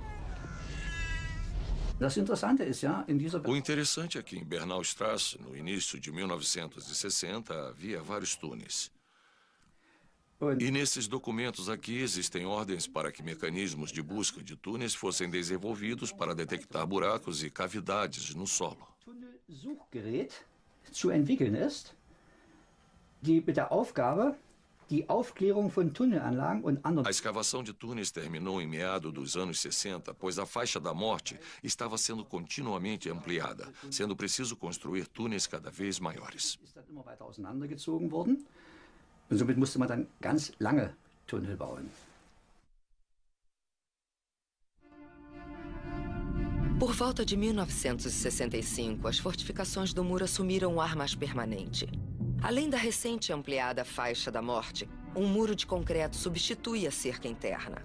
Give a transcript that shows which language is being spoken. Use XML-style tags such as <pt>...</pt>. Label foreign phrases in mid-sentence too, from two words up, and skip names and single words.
<pt>O interessante é que em Bernaustrasse, no início de 1960, havia vários túneis. E nesses documentos aqui existem ordens para que mecanismos de busca de túneis fossem desenvolvidos para detectar buracos e cavidades no solo.</pt> <de>Zu entwickeln ist, die mit der Aufgabe, die Aufklärung von Tunnelanlagen und anderen...</de> <pt>A escavação de túneis terminou em meados dos anos 60, pois a faixa da morte estava sendo continuamente ampliada, sendo preciso construir túneis cada vez maiores.</pt> <de>Ist dann immer weiter auseinandergezogen worden und somit musste man dann ganz lange Tunnel bauen.</de> <pt>Por volta de 1965, as fortificações do muro assumiram um ar mais permanente. Além da recente ampliada faixa da morte, um muro de concreto substitui a cerca interna.</pt>